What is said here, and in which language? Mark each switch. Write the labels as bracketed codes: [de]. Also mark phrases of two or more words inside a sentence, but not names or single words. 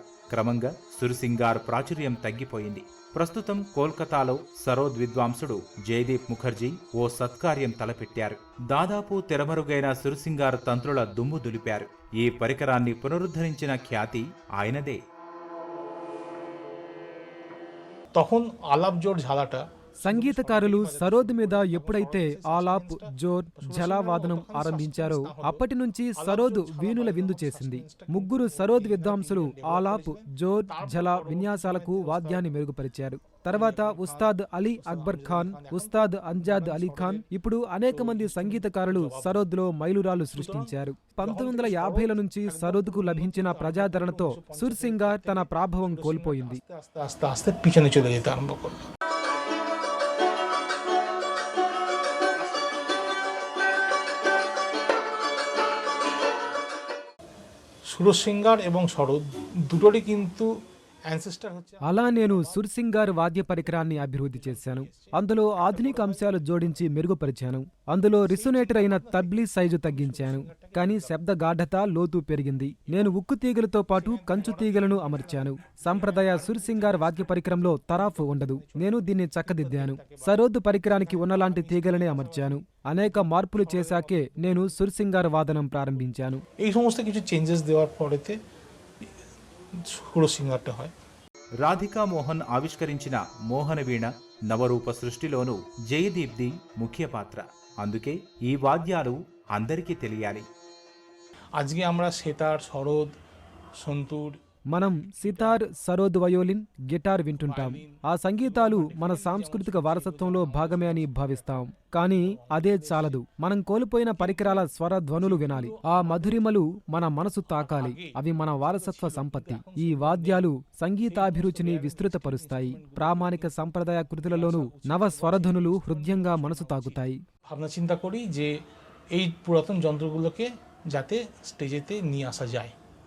[te] క్రమంగా సుర్ సింగార్ ప్రాచుర్యం తగ్గిపోయింది. ప్రస్తుతం కోల్కతాలో సరోద్ విద్వాంసుడు జయదీప్ ముఖర్జీ ఓ సత్కార్యం తలపెట్టారు. దాదాపు తెరమరుగైన సుర్ సింగార్ తంత్రుల దుమ్ము దులిపారు. ఈ పరికరాన్ని పునరుద్ధరించిన ఖ్యాతి ఆయనదే. [bn] তখন আলাপ জোর ঝালাটা [te] సంగీతకారులు సరోద్ మీద ఎప్పుడైతే ఆలాప్, జోర్, ఝలా వాదనం ఆరంభించారో అప్పటి నుంచి సరోద్ వీణుల విందు చేసింది. ముగ్గురు సరోద్ విద్వాంసులు ఆలాప్, జోర్, ఝలా విన్యాసాలకు వాద్యాన్ని మెరుగుపరిచారు. తర్వాత ఉస్తాద్ అలీ అక్బర్ ఖాన్, ఉస్తాద్ అంజాద్ అలీ ఖాన్, ఇప్పుడు అనేక మంది సంగీతకారులు సరోద్లో మైలురాళ్లు సృష్టించారు. 1950ల నుంచి సరోద్కు లభించిన ప్రజాదరణతో సుర్ సింగార్ తన ప్రాభవం కోల్పోయింది. [bn] পিছনে চলে যেতে আরম্ভ করলো। সুর সিঙ্গার এবং সরোদ দুটোরই কিন্তু యాన్సెస్టర్ হচ্ছে। [te] అలా నేను సుర్ సింగార్ వాద్య పరికరాన్ని అభివృద్ధి చేశాను. అందులో ఆధునిక అంశాలు జోడించి మెరుగుపరిచాను. అందులో రిసొనేటర్ అయిన తబ్లీ సైజు తగ్గించాను. కానీ శబ్ద గాఢత, లోతు పెరిగింది. నేను ఉక్కు తీగలతో పాటు కంచు తీగలను అమర్చాను. సంప్రదాయ సుర్ సింగార్ వాద్య పరికరంలో తరాఫ్ ఉండదు. నేను దీన్ని చక్కదిద్దాను. సరోద్ పరికరానికి ఉన్నలాంటి తీగలనే అమర్చాను. అనేక మార్పులు చేశాకే నేను సుర్ సింగార్ వాదనం ప్రారంభించాను. [bn] এই সমস্ত কিছু চেঞ্জেস দেওয়ার পরেতে সুর సింగార్টা হয়। [te] రాధికా మోహన్ ఆవిష్కరించిన మోహన వీణ నవరూప సృష్టిలోనూ జయదీప్ది ముఖ్య పాత్ర. అందుకే ఈ వాద్యాలు అందరికీ తెలియాలి. [bn] আজকে আমরা সেতার, সরোদ, সন্তুর, [te] మనం సితార్, సరోద్, వయోలిన్, గిటార్ వింటుంటాం. ఆ సంగీతాలు మన సాంస్కృతిక వారసత్వంలో భాగమే అని భావిస్తాం. కానీ అదే చాలదు. మనం కోల్పోయిన పరికరాల స్వర ధ్వనులు వినాలి. ఆ మధురిమలు మన మనసు తాకాలి. అవి మన వారసత్వ సంపత్తి. ఈ వాద్యాలు సంగీతాభిరుచిని విస్తృతపరుస్తాయి. ప్రామాణిక సంప్రదాయ కృతులలోనూ నవ స్వరధ్వనులు హృదయంగా మనసు తాకుతాయి. [bn] ভাবনা চিন্তা করি যে এই পুরাতন যন্ত্রগুলোকে যাতে স্টেজেতে নিয়ে আসা যায়।